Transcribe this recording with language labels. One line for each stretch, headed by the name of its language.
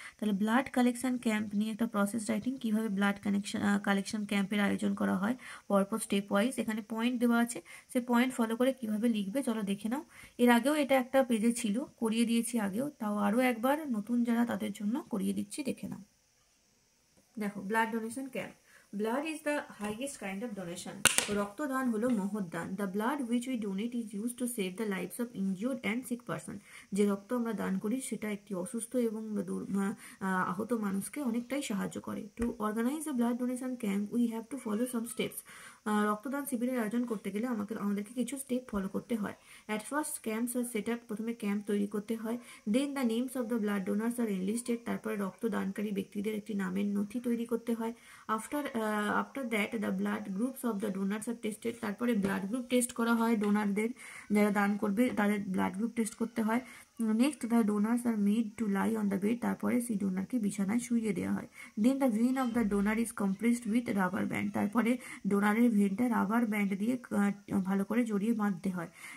Bangla: তাহলে blood collection camp নিয়ে একটা প্রসেস রাইটিং, কিভাবে ব্লাড কালেকশন ক্যাম্পের আয়োজন করা হয় পরপর স্টেপ ওয়াইজ। এখানে পয়েন্ট দেওয়া আছে, সে পয়েন্ট ফলো করে কিভাবে লিখবে চলো দেখে নাও। এর আগেও এটা একটা পেজে ছিল, করিয়ে দিয়েছি আগেও, তাও আরও একবার নতুন যারা তাদের জন্য করিয়ে দিচ্ছি, দেখে নাও। দেখো, blood donation camp.
English: Blood is the highest kind of donation.
Bangla: রক্তদান হলো মহৎ দান।
English: The blood which we donate is used to save the lives of injured and sick person.
Bangla: যে রক্ত আমরা দান করি সেটা একটি অসুস্থ এবং আহত মানুষকে অনেকটাই সাহায্য করে।
English: To organize a blood donation camp, we have to follow some steps.
Bangla: রক্তদান শিবিরের আয়োজন করতে গেলে আমাদেরকে কিছু স্টেপ ফলো করতে হয়।
English: At first, camps are set up.
Bangla: প্রথমে ক্যাম্প তৈরি করতে হয়।
English: Then the names of the blood donors are enlisted.
Bangla: তারপরে রক্তদানকারী ব্যক্তিদের একটি নামের নথি তৈরি করতে হয়।
English: After that, the blood groups of the donors are tested.
Bangla: তারপরে ব্লাড গ্রুপ টেস্ট করা হয়, ডোনারদের যারা দান করবে তাদের ব্লাড গ্রুপ টেস্ট করতে হয়।
English: next the donors are made to lie on the bed,
Bangla: তারপরে সেই ডোনারকে বিছানায় শুইয়ে দেওয়া হয়।
English: then the vein of the donor is compressed with rubber band,
Bangla: তারপরে ডোনারের ভেনটা রাবার ব্যান্ড দিয়ে ভালো করে জড়িয়ে বাঁধতে হয়।